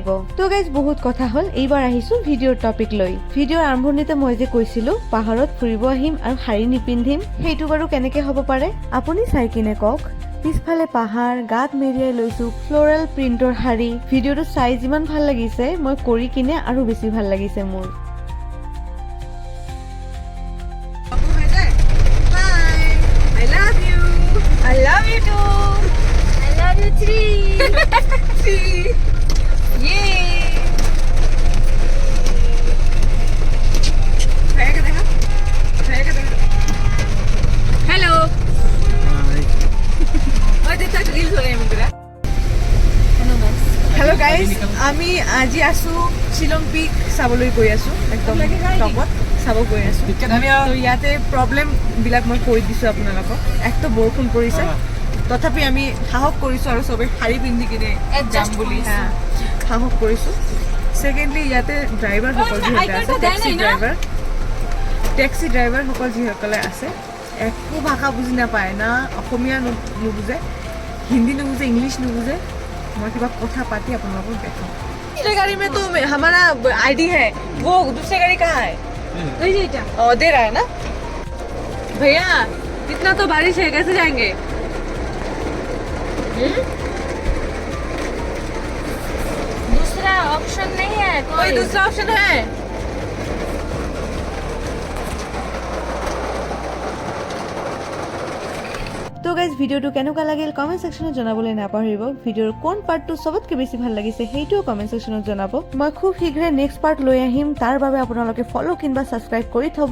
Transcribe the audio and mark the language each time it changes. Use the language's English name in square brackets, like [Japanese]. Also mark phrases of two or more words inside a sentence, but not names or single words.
[Assamese] তো গাইজ বহুত কথা হ'ল, এইবাৰ আহিছো ভিডিঅ'ৰ টপিক লৈ। ভিডিঅ'ৰ আৰম্ভণিতে মই যে কৈছিলো পাহাৰত ফুৰিব আহিম আৰু শাৰী নিপিন্ধিম, সেইটো বাৰু কেনেকে হ'ব পাৰে আপুনি চাই কিনে কওক। পিছফালে পাহাৰ, গাত মেৰিয়াই লৈছো [English] floral print [Assamese] শাৰী। ভিডিঅ'টো চাই যিমান ভাল লাগিছে, মই কৰি কিনে আৰু বেছি ভাল লাগিছে মোৰ। [English] I love you too. I love you three. Yay. Hello. Hello guys. [Assamese] আমি আজি আছো শিলং পিক চাবলৈ গৈ আছো, একদম টপত চাব গৈ আছো। তো ইয়াতে প্ৰব্লেম বিলাক মই কৈ দিছো আপোনালোকক। একটো বৰষুণ পৰিছে, তথাপি আমি সাহস কৰিছো আৰু চবে শাৰী পিন্ধি কিনে যাম বুলি সাহস কৰিছো। ছেকেণ্ডলি ইয়াতে ড্ৰাইভাৰ সকল যিসকলে আছে, [English] taxi driver [Assamese] সকল যিসকলে আছে, একো ভাষা বুজি নাপায়, না অসমীয়া নুবুজে, হিন্দী নুবুজে, ইংলিছ নুবুজে। [Hindi] मैं किसी कथा पाती अपन लोगों को देखो। दूसरे गाड़ी में तो हमारा आईडी है, वो दूसरे गाड़ी कहाँ है? दे रहा है ना भैया। इतना तो बारिश है, कैसे जाएंगे? दूसरा ऑप्शन नहीं है? कोई दूसरा ऑप्शन है? [Assamese] তো গাইজ ভিডিঅ'টো কেনেকুৱা লাগিল [English] comment section [Assamese] জনাবলৈ নাপাহৰিব। ভিডিঅ'ৰ কোন পাৰ্টটো চবতকৈ বেছি ভাল লাগিছে সেইটোও [English] comment section [Assamese] জনাব। মই খুব শীঘ্ৰে [English] next part [Assamese] লৈ আহিম, তাৰ বাবে আপোনালোকে ফ'ল' কিংবা ছাবস্ক্ৰাইব কৰি থ'ব।